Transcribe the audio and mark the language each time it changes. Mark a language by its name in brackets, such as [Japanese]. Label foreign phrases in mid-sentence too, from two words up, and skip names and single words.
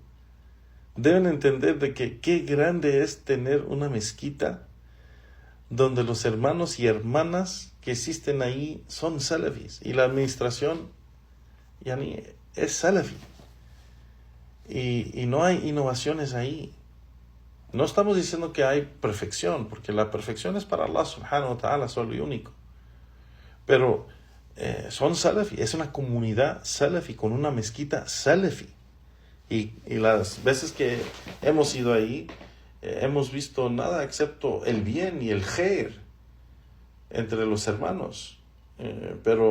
[Spanish] Deben entender de que qué grande es tener una mezquita donde los hermanos y hermanas que existen ahí son salafis, y la administración es salafi, y no hay innovaciones ahí. No estamos diciendo que hay perfección, porque la perfección es para [Arabic] الله سبحانه وتعالى [Spanish] solo y único, pero son salafi, es una comunidad salafi con una mezquita salafi. Y las veces que hemos ido ahí, hemos visto nada excepto el bien y el khair entre los hermanos.